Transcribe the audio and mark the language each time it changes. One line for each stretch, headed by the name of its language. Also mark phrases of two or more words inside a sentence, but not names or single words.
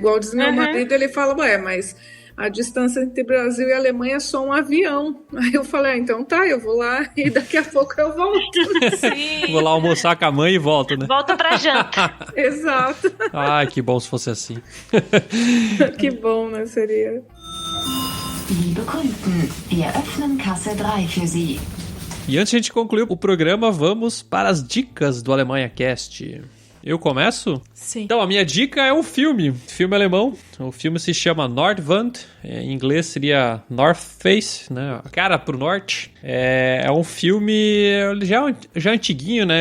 Portuguese: Igual diz meu marido, ele fala, mas a distância entre Brasil e Alemanha é só um avião. Aí eu falei, então tá, eu vou lá e daqui a pouco eu volto. Sim. Vou lá almoçar com a mãe e volto, né? Volta pra janta. Exato. Ai, que bom se fosse assim. Que bom, né? Seria.
German: Liebe Kunden, wir öffnen Kasse 3 für Sie.
Portuguese: E antes de a gente concluir o programa, vamos para as dicas do Alemanha Cast. Eu começo? Sim. Então, a minha dica é um filme alemão. O filme se chama Nordwand, em inglês seria North Face, né? Cara pro norte. É um filme já antiguinho, né?